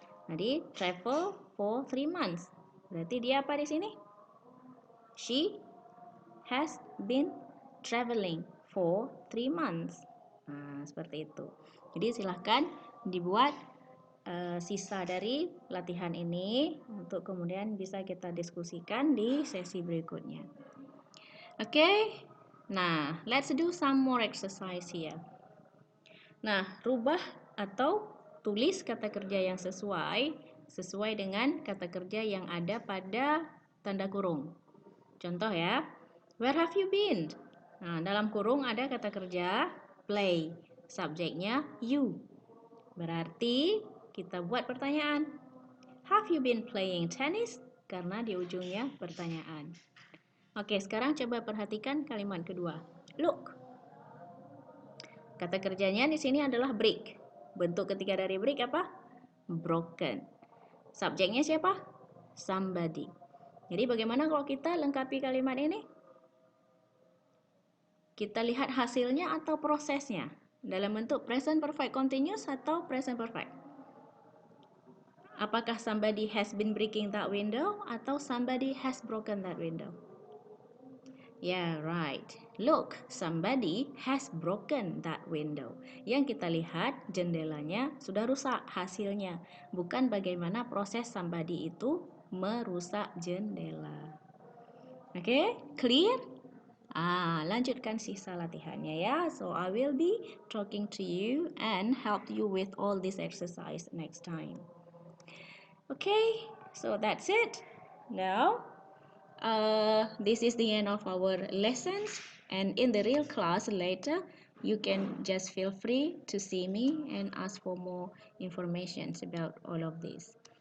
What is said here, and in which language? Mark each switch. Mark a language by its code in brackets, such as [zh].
[id] Jadi [en] travel for 3 months. [id] Berarti dia apa di sini? [en] She has been traveling for 3 months. [id] Nah, seperti itu. Jadi silahkan dibuat sisa dari latihan ini untuk kemudian bisa kita diskusikan di sesi berikutnya. [en] Okay, nah let's do some more exercise here. [id] Nah, rubah atau tulis kata kerja yang sesuai dengan kata kerja yang ada pada tanda kurung. Contoh ya, [en] where have you been? [id] Nah, dalam kurung ada kata kerja play, subjeknya you. Berarti kita buat pertanyaan. [en] Have you been playing tennis? [id] Karena di ujungnya pertanyaan. Oke, sekarang coba perhatikan kalimat kedua. Look. Kata kerjanya di sini adalah break. Bentuk ketiga dari break apa? Broken. Subjeknya siapa? Somebody. Jadi bagaimana kalau kita lengkapi kalimat ini? Kita lihat hasilnya atau prosesnya. Dalam bentuk present perfect continuous atau present perfect? Apakah [en] somebody has been breaking that window [id] atau [en] somebody has broken that window? Yeah, right. Look, somebody has broken that window. [id] Yang kita lihat jendelanya sudah rusak hasilnya. Bukan bagaimana proses somebody itu merusak jendela. Oke, clear? Lanjutkan sisa latihannya ya. [en] So I will be talking to you and help you with all this exercise next time. Okay, so that's it. Now, this is the end of our lessons, and in the real class later, you can just feel free to see me and ask for more information about all of this.